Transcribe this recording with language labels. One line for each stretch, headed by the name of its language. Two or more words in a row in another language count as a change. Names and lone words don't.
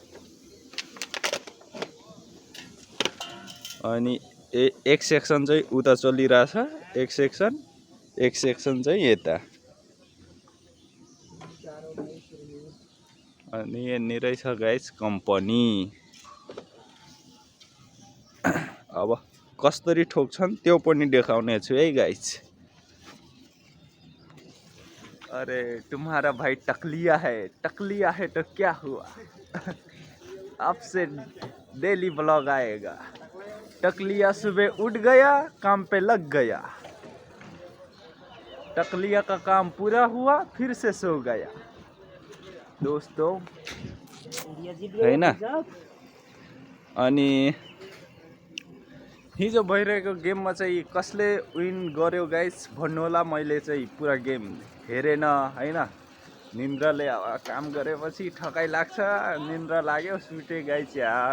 Nepali: अनि एक सेक्सन चाहिँ उता चलिरहेछ, एक सेक्सन चाहिँ यता। अनि यहाँनिर छ गाइस कम्पनी। अब कसरी ठोक्छन् त्यो पनि देखाउने छु है गाइस।
Hindi: अरे तुम्हारा भाई टकलिया है तो क्या हुआ। आपसे
English: daily blog
Hindi: आएगा। टकलिया सुबह उठ गया, काम पे लग गया। टकलिया का काम पूरा हुआ, फिर से सो गया। दोस्तों हैन।
Nepali: अनि हिजो भइरहेको गेममा चाहिँ कसले विन गर्यो गाइस भन्नु होला। मैले चाहिँ पुरा गेम हेरेन हैन। निन्द्राले काम गरेपछि ठकाइ लाग्छ, निन्द्रा लाग्यो, सुते गाइस यार।